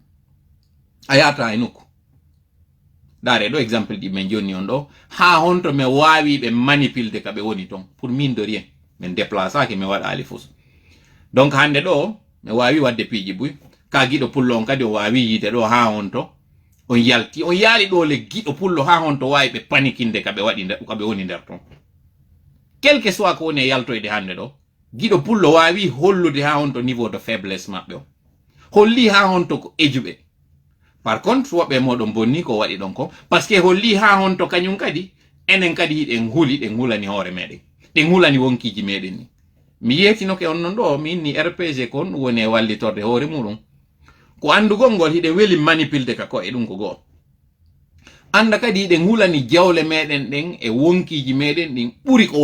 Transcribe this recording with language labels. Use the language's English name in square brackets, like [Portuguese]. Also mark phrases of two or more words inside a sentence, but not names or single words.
[Fula] a yata e nokku dare ɗo exemple ɗi men joni on ɗo ha honto mi wawi ɓe manipulde ka ɓe woni ton [French] pour mine de rien [Fula] min déplaçake mi waɗali fos donc hande ɗo mi wawi wadde piiji buy ka giɗo pullo on kadi o wawi yide ɗo ha honto on yalti on yaali ɗo le giɗo pullo ha honto wawi ɓe panikinde ka ɓe waɗi ka ɓe woni nder ton [French] quelque soit [Fula] ko woni e yaltoyde hande ɗo giɗo pullo wawi hollude ha honto [French] niveau de faiblesse [Fula] maɓɓe o holli ha honto ko ejuɓe [French] par contre [Fula] woɓɓe moɗon bonni ko waɗi ɗon ko par [French] ce que [Fula] holli ha honto kañum kadi enen kadi hiɗen huli ɗen hulani hoore meɗen ɗen hulani wonkiji meɗen ni mi yetinoke on non ɗo mi inni RPG kon ɗum woni e wallitorde hoore muɗum ko andugol ngol hiɗen weli manipulde ka ko e ɗum ko goo anda kadi hiɗen hulani jawle meɗen ɗen e wonkiji meɗen ɗin ɓuri ko